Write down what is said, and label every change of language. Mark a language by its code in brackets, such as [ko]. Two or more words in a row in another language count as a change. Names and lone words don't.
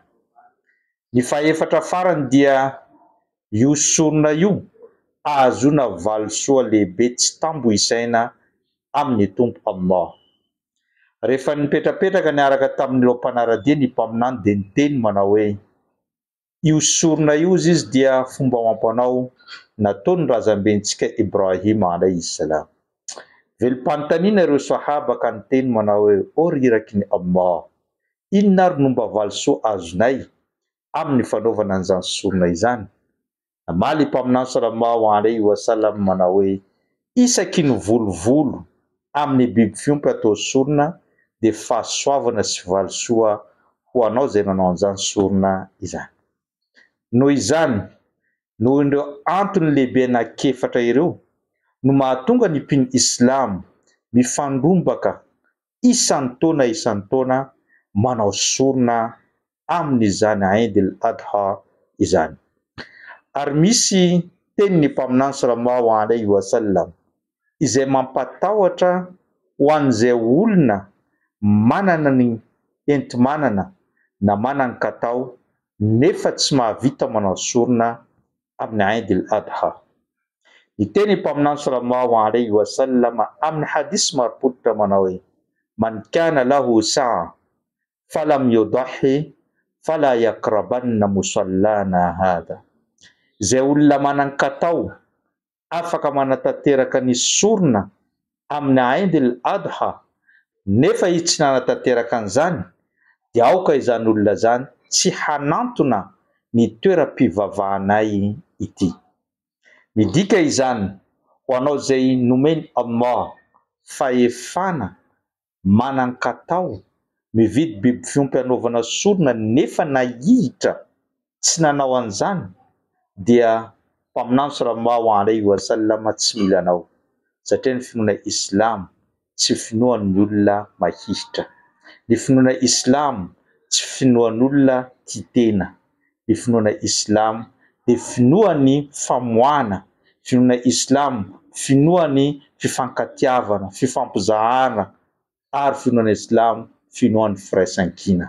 [mg] Ny fahaefatra farany dia io sorona io ahazoana valisoa lehibe tsy tambo isaina amin'ny tompo Allah. Rehefa nipetrapetraka niaraka tamin'ireo mpanaradia ny mpaminany dia niteny manao hoe io sorona io izy dia fomba mampanao nataon'ny razambentsika Ibrahima [ar] عليه السلام. [mg] Velom-panontaniana ireo sahaba ka niteny manao hoe o riraky ny Allah, inona ary no mba valisoa azonay amin'ny fanaovana an'izany sorona izany? Namaly mpaminany [ar] صلى الله عليه وسلم [mg] manao hoe isaky ny volovolo amin'ny biby fiompy atao sorona dia fahasoavana sy valisoa ho anao izay nanao an'izany sorona izany. Noho izany, noho ireo antony lehibe anankiefatra ireo no mahatonga ny mpino Islam mifandrombaka isan-taona manao sorona amin'izany Eid al-Adha izany. Ary misy tenin'ny mpaminany [ar] صلى الله عليه وسلم [mg] izay mampatahotra ho an'izay olona manana ny enti-manana na manana ny katao nefa tsy mahavita manao sorona amin'ny Eid al-Adha. Ny teny mpaminany [ar] صلى الله عليه وسلم [mg] amin'ny hadisy marim-pototra manao hoe [ar] من كان له سعة فلم يضح فلا يقربن مصلانا هذا. [mg] Izay olona manan-katao afaka manatanteraka ny sorona amin'ny Eid al-Adha nefa izy tsy nanatanteraka an'izany dia aoka izany olona izany tsy hanantona ny toeram-pivavahanay ity. Midika izany ho anao izay nomeny Allah fahefana manan-katao mividy biby fiompy hanaovana sorona nefa nahihitra tsy nanao an'izany dia mpaminany [ar] صلى الله عليه وسلم [mg] tsy mila anao, satria ny finoana Islam tsy finoan'ny olona mahihitra. Ny finoana Islam tsy finoan'olona tia tena. Ny finoana Islam dia finoan'ny famoahana. Finoana Islam finoan'ny fifankatiavana, fifampizahana ary finoana Islam finoan'ny firaisan-kina.